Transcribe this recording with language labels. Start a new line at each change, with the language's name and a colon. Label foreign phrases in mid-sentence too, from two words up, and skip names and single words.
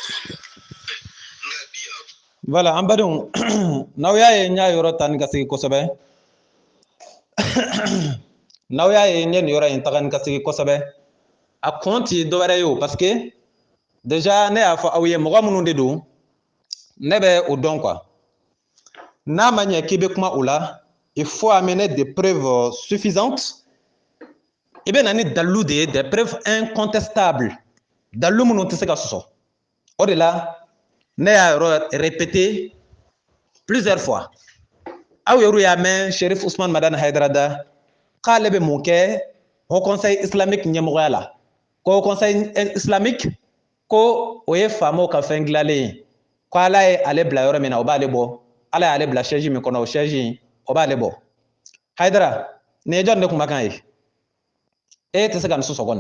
Bambara: voilà an badenw n'aw y'a ye n y'a yɔrɔ ta ni ka segin kosɛbɛ n'aw y'a ye n ye nin yɔrɔ in taga ni ka segin kosɛbɛ a kun ti dɔwɛrɛ ye o
French: parce que déjà
Bambara: ne y'a fɔ aw ye mɔgɔ minnu de don ne bɛ o dɔn quoi n'a ma ɲɛ k'i bɛ kuma o la
French: il faut amener des preuves suffisantes
Bambara: i bɛ na ni dalilu de ye
French: des preuves incontestables
Bambara: dalilu minnu tɛ se ka sɔsɔ o de la ne y'a yɔrɔ
French: répété plusieurs fois
Bambara: aw yɛrɛ y'a mɛn Cherif Ousmane Madani Haidara da k'ale bɛ mun kɛ Haut Conseil islamique ɲɛmɔgɔya la ko Haut Conseil islamique ko o ye faamaw ka fɛn dilanlen ye ko ala ye ale bila yɔrɔ min na o b'ale bɔ ala y'ale bila chaise min kɔnɔ o chaise in o b'ale bɔ Haidara nin ye jɔn de kumakan ye e tɛ se ka nin sɔsɔ kɔni